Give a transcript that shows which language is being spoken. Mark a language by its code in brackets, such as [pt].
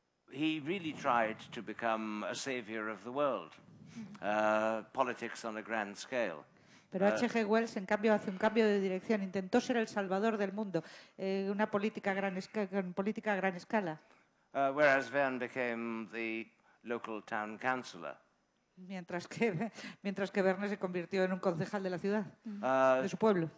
[en] He really tried to become a savior of the world, politics on a grand scale. [es] Pero H.G. Wells, en cambio, hace un cambio de dirección. Intentó ser el salvador del mundo, una política con política a gran escala. [en] Whereas Verne became the local town councillor. [es] Mientras que Verne se convirtió en un concejal de la ciudad, de su pueblo.